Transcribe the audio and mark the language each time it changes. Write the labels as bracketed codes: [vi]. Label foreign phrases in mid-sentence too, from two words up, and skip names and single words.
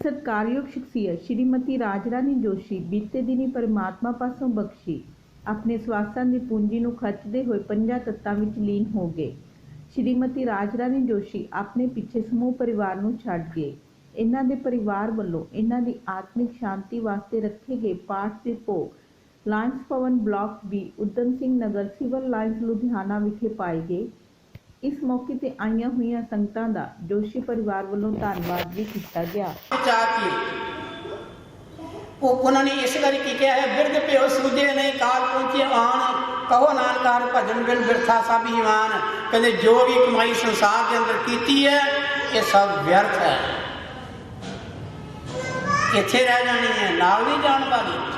[pa] ਸਤਿਕਾਰਯੋਗ ਸ਼ਖ਼ਸੀਅਤ ਸ੍ਰੀਮਤੀ ਰਾਜਰਾਣੀ ਜੋਸ਼ੀ ਬੀਤੇ ਦਿਨੀਂ ਪਰਮਾਤਮਾ ਪਾਸੋਂ ਬਖ਼ਸ਼ੀ ਆਪਣੇ ਸੁਆਸਾਂ ਦੀ ਪੂੰਜੀ ਨੂੰ ਖ਼ਰਚਦੇ ਹੋਏ 5 ਤੱਤਾਂ ਵਿੱਚ ਲੀਨ ਹੋ ਗਏ। ਸ੍ਰੀਮਤੀ ਰਾਜਰਾਣੀ ਜੋਸ਼ੀ ਆਪਣੇ ਪਿੱਛੇ ਸਮੂਹ ਪਰਿਵਾਰ ਨੂੰ ਛੱਡ ਗਏ। ਇਨ੍ਹਾਂ ਦੇ ਪਰਿਵਾਰ ਵੱਲੋਂ ਇਨ੍ਹਾਂ ਦੀ ਆਤਮਿਕ ਸ਼ਾਂਤੀ ਵਾਸਤੇ ਰੱਖੇ ਗਏ ਪਾਠ ਦੇ ਭੋਗ ਲਾਇਨਜ਼ ਭਵਨ ਬਲਾਕ ਬੀ ਊਧਮ ਸਿੰਘ ਨਗਰ ਸਿਵਲ ਲਾਈਨਜ਼ ਲੁਧਿਆਣਾ ਵਿਖੇ ਪਾਏ ਗਏ। ਇਸ ਮੌਕੇ ਤੇ ਆਈਆਂ ਹੋਈਆਂ ਸੰਗਤਾਂ ਦਾ ਜੋਸ਼ੀ ਪਰਿਵਾਰ ਵੱਲੋਂ ਧੰਨਵਾਦ ਭੀ ਕਿਆ ਗਿਆ। [hi] उन्होंने इस करके कहा है [pa] ਬਿਰਦ ਪਿਓ ਸੂਝੇ ਨਹੀਂ ਕਾਲ ਪਹੁੰਚੇ ਆਨ ਕਹੋ ਨਾਨਕਾਰ ਭਜਨ ਬਿਨ ਬਿਰਥਾ ਸਬ ਈਮਾਨ। [hi] कहते जो भी कमाई संसार के अंदर की है ये सब व्यर्थ है, [pa] ਇੱਥੇ ਰਹਿ ਜਾਣੀ ਹੈ, ਨਾਲ ਨਹੀਂ ਜਾਣ ਵਾਲੀ।